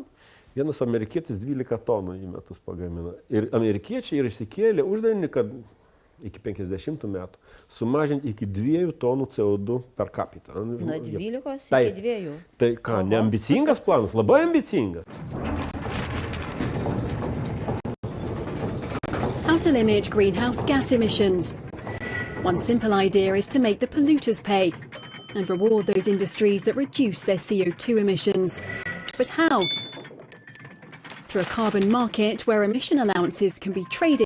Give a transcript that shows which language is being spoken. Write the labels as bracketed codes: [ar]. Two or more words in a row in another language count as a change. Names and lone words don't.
[lt] Vienas amerikietis 12 tonų į metus pagamina. Ir amerikiečiai ir išsikėlė uždavinį, kad iki 50 metų sumažinti iki 2 tonų CO2 [la] per capita. [lt] Nuo 12 iki 2. Tai ką, neambicingas planas, labai ambicingas. [en] How to limit greenhouse gas emissions. One simple idea is to make the polluters pay and reward those industries that reduce their CO2 emissions. But how? Through a carbon market where emission allowances can be traded.